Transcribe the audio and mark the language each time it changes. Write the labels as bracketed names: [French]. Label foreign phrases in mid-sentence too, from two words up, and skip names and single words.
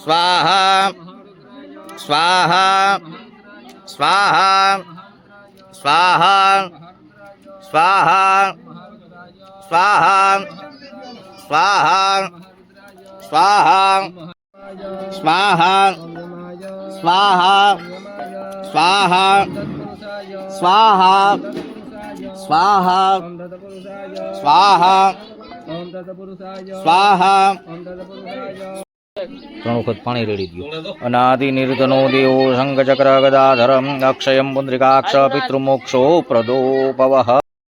[Sanskrit] स्वाहा स्वाहा स्वाहा स्वाहा स्वाहा स्वाहा स्वाहा स्वाहा स्वाहा स्वाहा स्वाहा स्वाहा स्वाहा स्वाहा [Gujarati] સ્વાહા ત્રણ વખત પાણી રેડી દો. [Sanskrit] अनादि निर्धनो देवो शंख चक्र गदाधरम अक्षयम पुंडरीकाक्ष पितृमोक्षो प्रदो भवः.